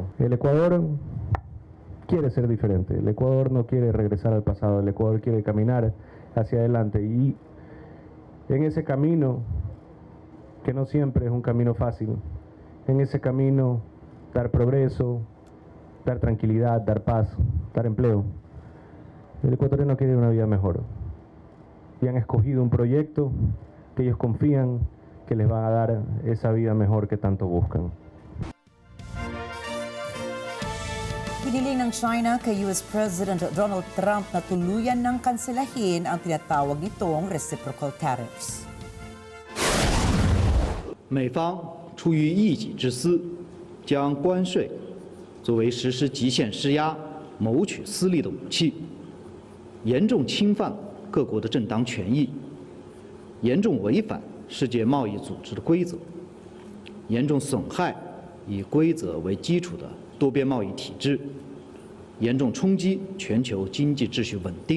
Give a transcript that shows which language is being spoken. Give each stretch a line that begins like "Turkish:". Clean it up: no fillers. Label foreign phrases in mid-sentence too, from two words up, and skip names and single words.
Spanish: El Ecuador quiere ser diferente, el Ecuador no quiere regresar al pasado, el Ecuador quiere caminar hacia adelante, y en ese camino, que no siempre es un camino fácil, en ese camino dar progreso, dar tranquilidad, dar paz, dar empleo. El ecuatoriano quiere una vida mejor. Y han escogido un proyecto que ellos confían que les va a dar esa vida mejor que tanto buscan.
Filipino: Hiniling ng China kay US President Donald Trump na tuluyan ng kanselahin ang tinatawag nitong
English: reciprocal tariffs.
Chinese: 美方出于一己之私，将关税作为实施极限施压、谋取私利的武器，严重侵犯各国的正当权益，严重违反世界贸易组织的规则，严重损害以规则为基础的多边贸易体制，严重冲击全球经济秩序稳定。